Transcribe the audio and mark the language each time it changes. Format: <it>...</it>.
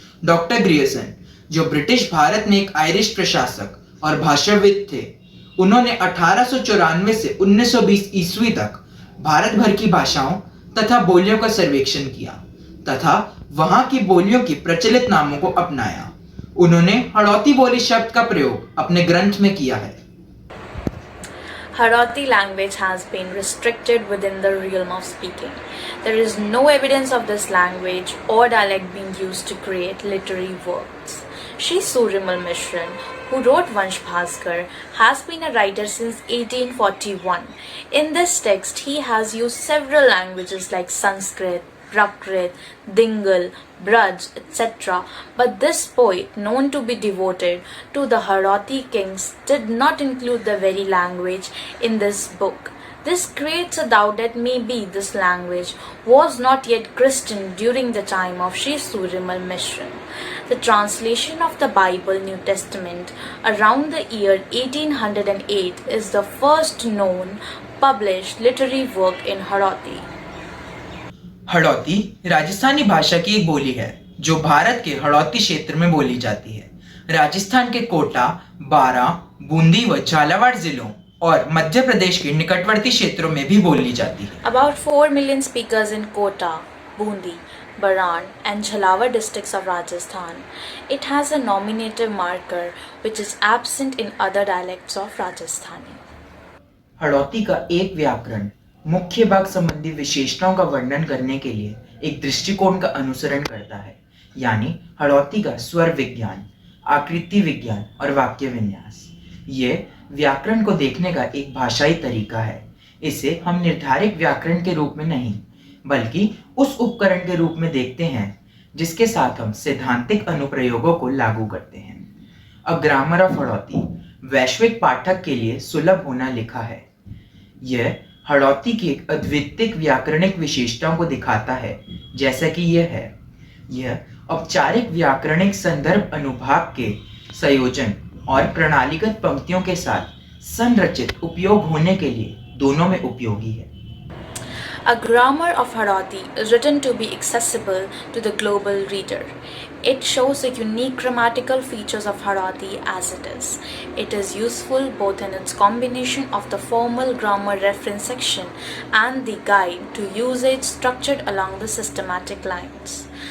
<hi>Doctor Grierson, जो British Bharat में एक आयरिश प्रशासक और भाषाविद थे, उन्होंने 1894 से 1920 ईस्वी तक भारत भर की भाषाओं तथा बोलियों का सर्वेक्षण किया तथा वहां की बोलियों की प्रचलित नामों को अपनाया। उन्होंने हड़ौती बोली शब्द का प्रयोग अपने ग्रंथ में किया है।</hi> <en>Harauti language has been restricted within the realm of speaking. There is no evidence of this language or dialect being used to create literary works. Shri Suryamal Mishran, who wrote Vansh Bhaskar, has been a writer since 1841. In this text, he has used several languages like Sanskrit, Prakrit, Dingal, Braj, etc. But this poet, known to be devoted to the Haroti kings, did not include the very language in this book. This creates a doubt that maybe this language was not yet Christian during the time of Sri Surimal Mishran. The translation of the Bible New Testament around the year 1808 is the first known published literary work in Haroti.</en> <hi>Hadoti Rajasthani भाषा की एक बोली है जो भारत के हड़ौती क्षेत्र में बोली जाती है। राजस्थान के कोटा, बारां, बूंदी व झालावाड़ जिलों और मध्य प्रदेश के निकटवर्ती क्षेत्रों में भी बोली जाती है।</hi> <en>About 4 million speakers in Kota, Bundi, Baran and Jhalawar districts of Rajasthan. It has a nominative marker which is absent in other dialects of Rajasthani.</en> <hi>Hadoti का एक व्याकरण मुख्य भाग संबंधी विशेषताओं का वर्णन करने के लिए एक दृष्टिकोण का अनुसरण करता है, यानी हड़ौती का स्वर विज्ञान, आकृति विज्ञान और वाक्य विन्यास। ये व्याकरण को देखने का एक भाषाई तरीका है। इसे हम निर्धारित व्याकरण के रूप में नहीं, बल्कि उस उपकरण के रूप में देखते हैं जिसके साथ हम सैद्धांतिक अनुप्रयोगों को लागू करते हैं। अ ग्रामर ऑफ हड़ौती वैश्विक पाठक के लिए सुलभ होना लिखा है। यह हड़ौती की एक अद्वितीय व्याकरणिक विशेषताओं को दिखाता है, जैसा कि यह है। यह औपचारिक व्याकरणिक संदर्भ अनुभाग के संयोजन और प्रणालीगत पंक्तियों के साथ संरचित उपयोग होने के लिए दोनों में उपयोगी है।</hi> <en>A grammar of Haroti is written to be accessible to the global reader. It shows the unique grammatical features of Haroti as it is. It is useful both in its combination of the formal grammar reference section and the guide to usage structured along the systematic lines.</en>